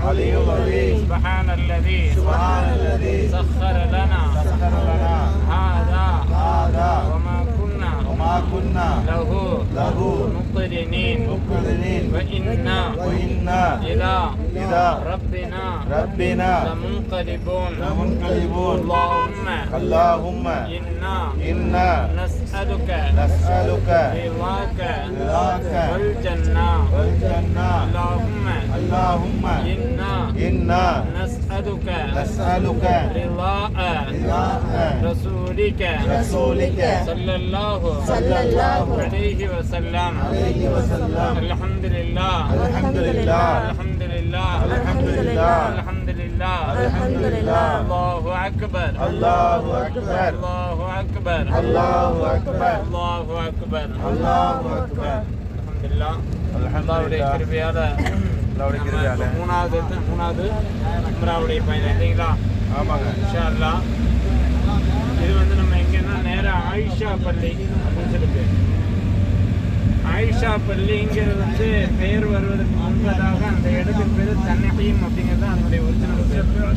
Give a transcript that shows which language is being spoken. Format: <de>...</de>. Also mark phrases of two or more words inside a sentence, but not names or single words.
<ar>سبحان الذي سخر لنا هذا وما كنا له مقرنين وإنا إلى ربنا لمنقلبون. اللهم إنا نسألك رضاك والجنة. اللهم إنا نسألك رضاء رسولك صلى الله عليه وسلم. الحمد لله الله أكبر</ar> <ta>அல்லாஹ்வுடைய கிருபையால மூணாவது உம்ராவுடைய பயணம் இல்லைங்களா?</ta> <ar>ஆமாங்க, إن شاء الله.</ar> <ta>இது நம்ம எங்கன்னா நேராக ஆயிஷா பள்ளி அப்படின்னு சொல்லிட்டு, ஆயிஷா பள்ளிங்கிறது பெயர் வருவதற்கு முன்பதாக அந்த இடத்துக்கு பேர் தன்னீம் அப்படிங்கிறது அதனுடைய ஒரிஜினல் பேர்.</ta>